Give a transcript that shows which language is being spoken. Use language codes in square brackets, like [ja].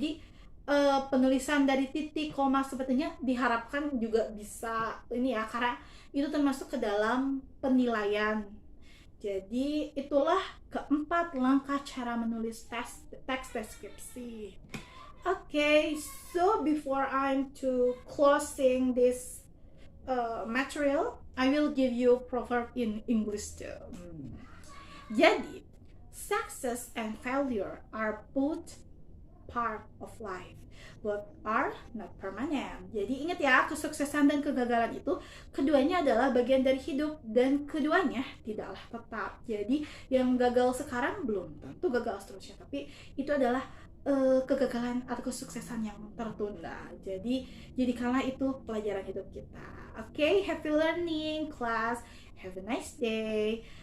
[id] Jadi penulisan dari titik, koma sepertinya diharapkan juga bisa ini ya, karena itu termasuk ke dalam penilaian. Jadi itulah keempat langkah cara menulis teks deskripsi. [en] Okay, so before I'm to closing this material, I will give you proverb in English too. Jadi, success and failure are both part of life, but are not permanent. [id] Jadi ingat ya, kesuksesan dan kegagalan itu keduanya adalah bagian dari hidup, dan keduanya tidaklah tetap. Jadi yang gagal sekarang belum tentu gagal seterusnya, tapi itu adalah kegagalan atau kesuksesan yang tertunda. Jadi karena itu pelajaran hidup kita. [en] Okay, happy learning class. Have a nice day.